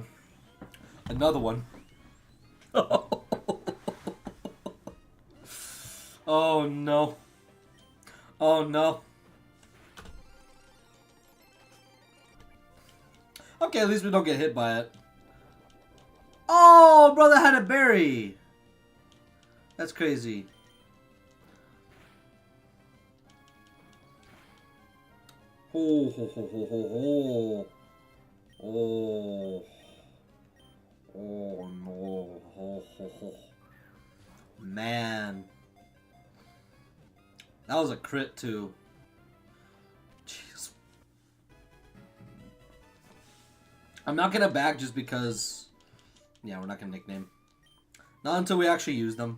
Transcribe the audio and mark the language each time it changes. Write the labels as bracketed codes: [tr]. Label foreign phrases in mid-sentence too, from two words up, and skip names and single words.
[en] Another one. Oh no. Oh no. Okay, at least we don't get hit by it. Oh, brother had a berry. That's crazy. Oh, ho, ho, ho, ho, ho. Oh. Oh, no. Oh, ho, ho. Man. That was a crit, too. Jeez. I'm not gonna back just because... Yeah, we're not gonna nickname. Not until we actually use them.